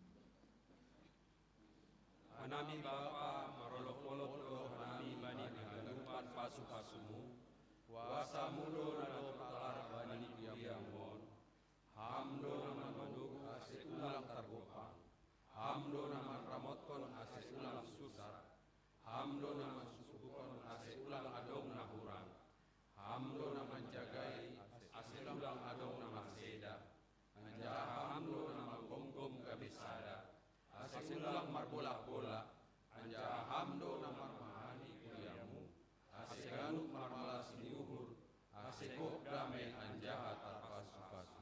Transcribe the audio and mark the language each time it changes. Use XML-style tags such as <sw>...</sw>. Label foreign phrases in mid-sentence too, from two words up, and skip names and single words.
<sim>Hanami Bapa marolok-olok do hanami bani haganupan pasu-pasumu, kuasa mulo nado palar bani diamon, hamdo naman manduk ase ulang targopang, hamdo naman ramotkon ase ulang susar, hamdo naman susukukon ase ulang adong nahurang, hamdo naman jagai ase ulang adong namaseda, anjaha hamdo naman gom-gom kabisada, ase ulang marbola-bola, anjaha hamdo naman mahani kuriamu, ase ganuk marmalas niuhur, ase kok damai anjaha tarpasu-pasu.</sim>